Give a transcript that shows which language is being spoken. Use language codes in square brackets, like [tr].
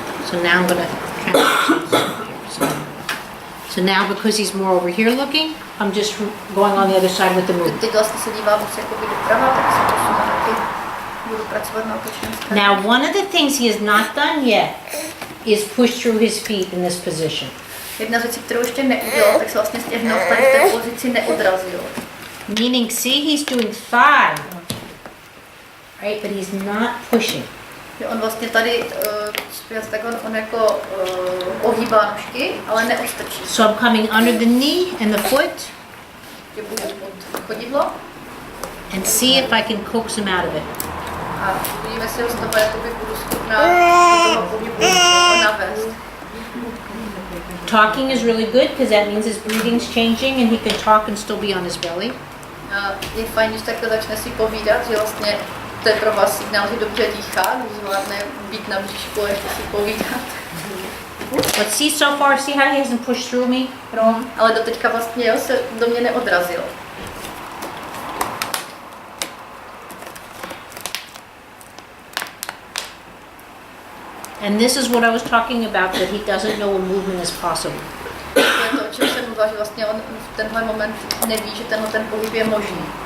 [en] So now I'm gonna kind of so now because he's more over here looking, I'm just going on the other side with the move. [cs] Teď vlastně se dívám moc jakoby doprava, tak se posunu taky, budu pracovat na otočné straně. [en] Now one of the things he has not done yet is push through his feet in this position. [cs] Jedna z věcí, kterou ještě neudělal, tak se vlastně z těch noh tady v té pozici neodrazil. [en] Meaning, see, he's doing thigh, right? But he's not pushing. [cs] On vlastně tady, tak on jako ohýbá nožky, ale neostrčí. [en] So I'm coming under the knee and the foot [cs] Že budu pod chodidlo [en] and see if I can coax him out of it. [cs] A uvidíme si, z toho jakoby budu schopná do toho pohybu navést. [en] Talking is really good because that means his breathing's changing and he can talk and still be on his belly. [cs] Je fajn, když takhle začne si povídat, že vlastně to je pro vás signál, že dobře dýchá, když zvládne být na bříšku a ještě si povídat. [en] But see so far, see how he hasn't pushed through me at all? [cs] Ale doteďka vlastně jo, se do mě neodrazil. [en] And this is what I was talking about, that he doesn't know a movement is possible. [cs] To je to, o čem jsem mluvila, že vlastně on v tenhle moment neví, že tenhle ten pohyb je možný.